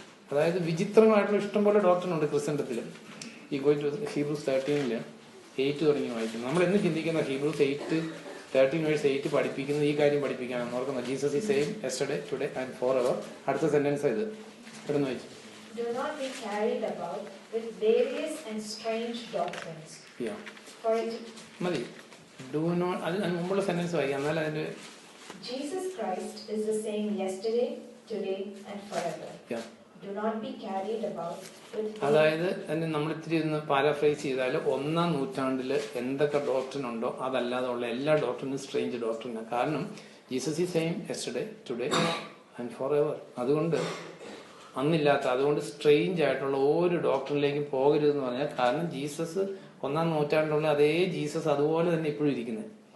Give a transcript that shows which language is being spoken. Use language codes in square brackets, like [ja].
[ml] അതായത് വിചിത്രങ്ങളായിട്ടുള്ള ഇഷ്ടംപോലെ ഡോക്ട്രിൻ ഉണ്ട് ക്രിസ്ത്യൻഡത്തിൽ. ഈ [en] going to [ml] ഹീബ്രൂസ് 13 8 തുടങ്ങി വായിക്കുന്നു. നമ്മൾ എന്ന് ചിന്തിക്കുന്ന ഹീബ്രൂസ് 13:8 പഠിപ്പിക്കുന്നത് ഈ കാര്യം പഠിപ്പിക്കാനാണ് ഓർക്കുന്നത്. [en] Jesus is same yesterday today and forever. [ml] അടുത്ത സെന്റൻസ് ഇത് ഇവിടുന്ന് വായിച്ചു. [en] Do not be carried about with various and strange doctrines. Yeah. For it [ml] മതി. [en] do not [ml] അതിന് മുമ്പുള്ള സെന്റൻസ് വായിക്കാം. എന്നാൽ അതിന്റെ [en] Jesus Christ is the same yesterday, today and forever. Yeah. Do not be carried about with [ml] അതായത് തന്നെ നമ്മൾ ഇത്തിരി ഒന്ന് പാരാഫ്രൈസ് ചെയ്താൽ 1-ാം നൂറ്റാണ്ടില് എന്തൊക്കെ ഡോക്ട്രിൻ ഉണ്ടോ അതല്ലാതെ ഉള്ള എല്ലാ ഡോക്ട്രിനും സ്ട്രേഞ്ച് ഡോക്ട്രിനാണ്. കാരണം [en] Jesus is same yesterday today and forever. [ml] അതുകൊണ്ട് അന്നില്ലാത്ത, അതുകൊണ്ട് സ്ട്രേഞ്ച് ആയിട്ടുള്ള ഒരു ഡോക്ടറിലേക്കും പോകരുതെന്ന് പറഞ്ഞാൽ, കാരണം ജീസസ് 1-ാം നൂറ്റാണ്ടിലുള്ള അതേ ജീസസ് അതുപോലെ തന്നെ ഇപ്പോഴും ഇരിക്കുന്നത്.